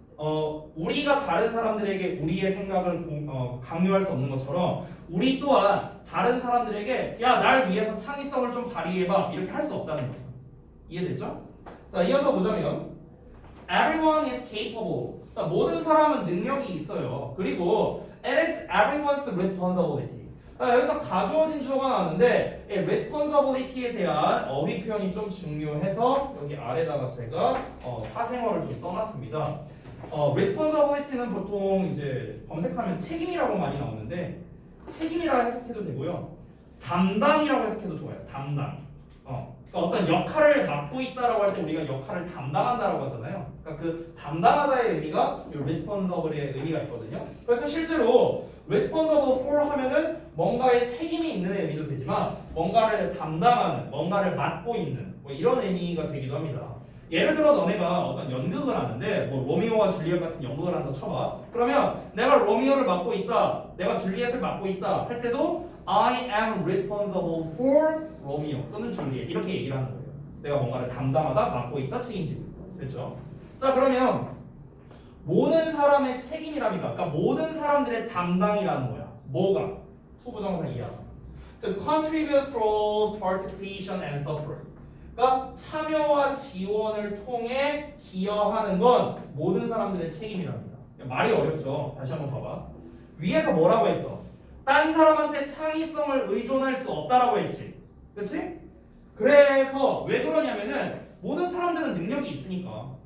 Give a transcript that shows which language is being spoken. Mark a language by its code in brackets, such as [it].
[ko] 우리가 다른 사람들에게 우리의 생각을 강요할 수 없는 것처럼 우리 또한 다른 사람들에게 야, 날 위해서 창의성을 좀 발휘해봐 이렇게 할 수 없다는 거죠. 이해됐죠? 자, 이어서 보자면 [en] everyone is capable. [ko] 자, 모든 사람은 능력이 있어요. 그리고 [en] it is everyone's responsibility. [ko] 자, 여기서 가주어진 주어가 나왔는데 이 responsibility에 대한 어휘 표현이 좀 중요해서 여기 아래다가 제가 화생어를 좀 써놨습니다. responsibility는 보통 이제 검색하면 책임이라고 많이 나오는데 책임이라 해석해도 되고요. 담당이라고 해석해도 좋아요. 담당. 그러니까 어떤 역할을 맡고 있다라고 할 때 우리가 역할을 담당한다라고 하잖아요. 그러니까 그 담당하다의 의미가 이 responsible의 의미가 있거든요. 그래서 실제로 responsible for 하면은 뭔가에 책임이 있는 의미도 되지만 뭔가를 담당하는, 뭔가를 맡고 있는 뭐 이런 의미가 되기도 합니다. 예를 들어 너네가 어떤 연극을 하는데 뭐 로미오와 줄리엣 같은 연극을 한다 쳐봐. 그러면 내가 로미오를 맡고 있다, 내가 줄리엣을 맡고 있다 할 때도 [en] I am responsible for [ko] 로미오 또는 줄리엣 이렇게 얘기를 하는 거예요. 내가 뭔가를 담당하다, 맡고 있다, 책임지고 있다. 됐죠? 자, 그러면 모든 사람의 책임이랍니다. 그러니까 모든 사람들의 담당이라는 거야. 뭐가? 투부정사 이하. [en] To contribute through participation and support. [ko] 그러니까 참여와 지원을 통해 기여하는 건 모든 사람들의 책임이랍니다. 말이 어렵죠? 다시 한번 봐봐. 위에서 뭐라고 했어? 딴 사람한테 창의성을 의존할 수 없다라고 했지. 그치? 그래서 왜 그러냐면은 모든 사람들은 능력이 있으니까.